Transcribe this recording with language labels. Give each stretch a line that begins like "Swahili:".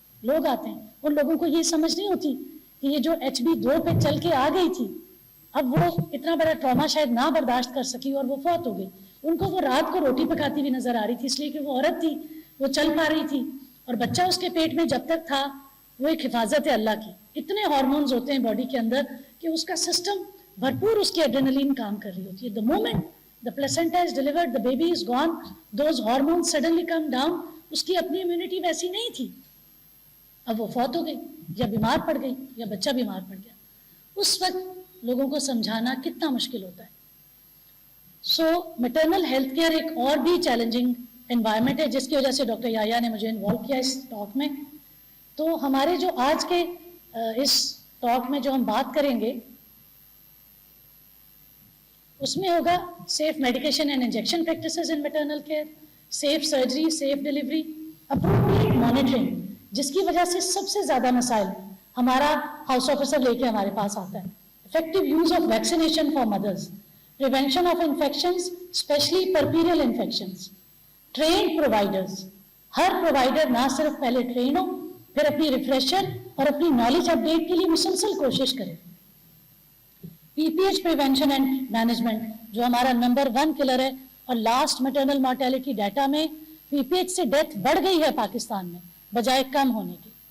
Urdu: لوگ آتے ہیں, ان لوگوں کو یہ سمجھ نہیں ہوتی کہ یہ جو HB2 پہ چل کے آ گئی تھی, اب وہ اتنا بڑا ٹراما شاید نہ برداشت کر سکی اور وہ فوت ہو گئی. ان کو وہ رات کو روٹی پکاتی ہوئی نظر آ رہی تھی, اس لیے کہ وہ عورت تھی, وہ چل پا رہی تھی, اور بچہ اس کے پیٹ میں جب تک تھا وہ ایک حفاظت ہے اللہ کی. اتنے ہارمونز ہوتے ہیں باڈی کے اندر کہ اس کا سسٹم بھرپور اس کی ایڈرینلین کام کر رہی ہوتی ہے.
English: the moment the placenta is delivered, the baby is gone, those hormones suddenly come down.
Urdu: اس کی اپنی امیونٹی ویسی نہیں تھی, اب وہ فوت ہو گئی یا بیمار پڑ گئی یا بچہ بیمار پڑ گیا. اس وقت لوگوں کو سمجھانا کتنا مشکل ہوتا ہے. سو میٹرنل ہیلتھ کیئر ایک اور بھی چیلنجنگ انوائرمنٹ ہے, جس کی وجہ سے ڈاکٹر یحییٰ نے مجھے انوالو کیا اس ٹاک میں. تو ہمارے جو آج کے اس ٹاک میں جو ہم بات کریں گے اس میں ہوگا safe medication and injection practices in maternal care, safe surgery, safe delivery, appropriate monitoring, جس کی وجہ سے سب سے زیادہ مسائل ہمارا ہاؤس آفیسر لے کے ہمارے پاس آتا ہے.
English: Effective use of vaccination for mothers, prevention of infections, especially puerperal infections, trained providers.
Urdu: Hare provider نہ صرف پہلے ٹرین ہو, پھر اپنی ریفریشر اور اپنی نالج اپڈیٹ کے لیے مسلسل کوشش کرے. پی P H prevention and management جو ہمارا نمبر 1 کلر ہے, اور لاسٹ میٹرنل مارٹیلٹی ڈیٹا میں پی پی ایچ سے ڈیتھ بڑھ گئی ہے پاکستان میں بجائے کم ہونے کی.